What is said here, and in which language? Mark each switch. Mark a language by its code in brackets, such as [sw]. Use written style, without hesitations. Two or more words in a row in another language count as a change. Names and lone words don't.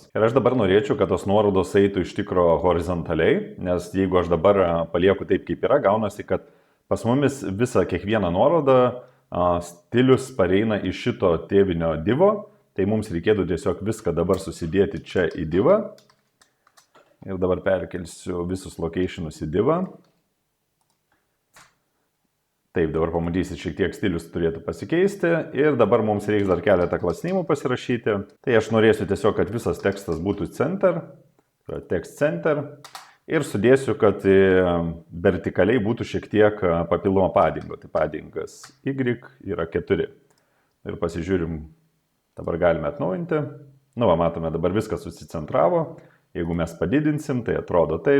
[lt] Ir aš dabar norėčiau, kad tos nuorodos eitų iš tikro horizontaliai, nes jeigu aš dabar palieku taip, kaip yra, gaunasi, kad pas mumis visą kiekvieną nuorodą stilius pareina iš šito tėvinio divo, tai mums reikėtų tiesiog viską dabar susidėti čia į divą. Ir dabar perkelsiu visus locationus į divą. Taip, dabar pamatysit, šiek tiek stilius turėtų pasikeisti ir dabar mums reiks dar keletą class name'ų pasirašyti. Tai aš norėsiu tiesiog, kad visas tekstas būtų center, [en] text center [lt] ir sudėsiu, kad vertikaliai būtų šiek tiek papildomo paddingo. Tai paddingas Y yra 4. Ir pasižiūrim, dabar galime atnaujinti. Matome, dabar viskas susicentravo. Jeigu mes padidinsim, tai atrodo taip.